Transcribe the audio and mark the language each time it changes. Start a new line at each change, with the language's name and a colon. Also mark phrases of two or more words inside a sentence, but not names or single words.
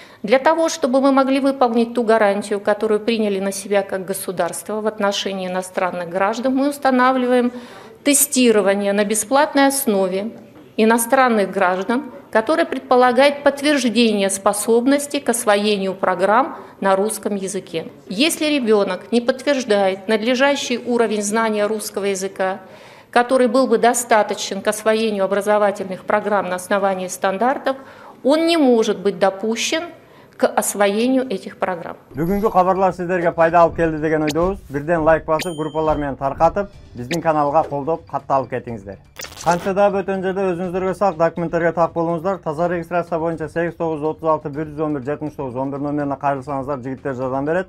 Russian: Для того, чтобы мы могли выполнить ту гарантию, которую приняли на себя как государство в отношении иностранных граждан, мы устанавливаем тестирование на бесплатной основе иностранных граждан, которое предполагает подтверждение способности к освоению программ на русском языке. Если ребенок не подтверждает надлежащий уровень знания русского языка, который был бы достаточен к освоению образовательных программ на основании стандартов, он не может быть допущен к освоению этих программ.
Kyrgyz: Бүгүнкү кабарлар сиздерге пайда алып келди деген ойдобуз. Бирден лайк басып, группалар менен таркатып, биздин каналга колдоп, катталып кетиңиздер. Канча да бөтөн жерде өзүңүздөргө сак документтерге так болуңуздар. Таза регистрация боюнча 8936 111 79 11 номерине кайрылсаңыздар, жигиттер жардам берет.